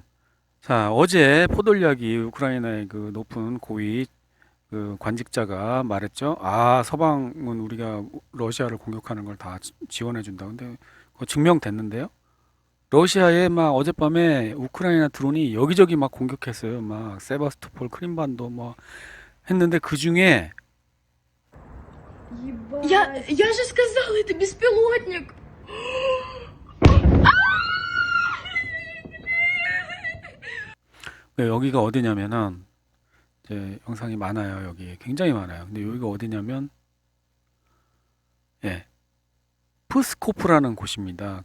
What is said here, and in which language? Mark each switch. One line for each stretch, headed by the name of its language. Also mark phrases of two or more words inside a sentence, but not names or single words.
Korean: 자, 어제 포돌리아기 우크라이나의 그 높은 고위 그 관직자가 말했죠. 아, 서방은 우리가 러시아를 공격하는 걸 다 지원해 준다. 근데 그거 증명됐는데요. 러시아에 막 어젯밤에 우크라이나 드론이 여기저기 막 공격했어요. 막 세바스토폴, 크림반도 뭐 했는데 그 중에
Russian: Я же сказала, это беспилотник.
Korean: 여기가 어디냐면은 이제 영상이 많아요. 여기 굉장히 많아요. 근데 여기가 어디냐면 예, 프스코프라는 곳입니다.